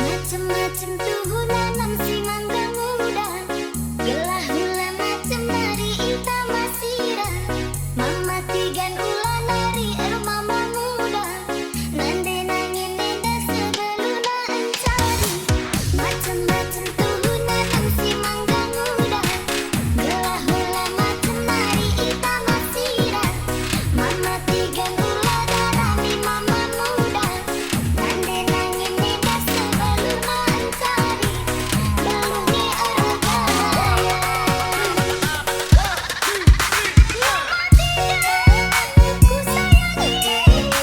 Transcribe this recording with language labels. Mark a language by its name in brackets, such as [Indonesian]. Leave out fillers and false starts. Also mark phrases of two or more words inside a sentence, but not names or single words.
[Batak Karo] macem-macem tuh nanam si mangga muda, gelah hula macem nari ita masira, mama tigan ula nari mama muda, nande nangin nenda sebeluna encari. Macem-macem tuh nanam si mangga muda, gelah hula macem nari ita masira, mama tigan ula darami mama muda, nande nangin nenda sebeluna encari. [Indonesian] Belumnya orang kaya, ku sayangi,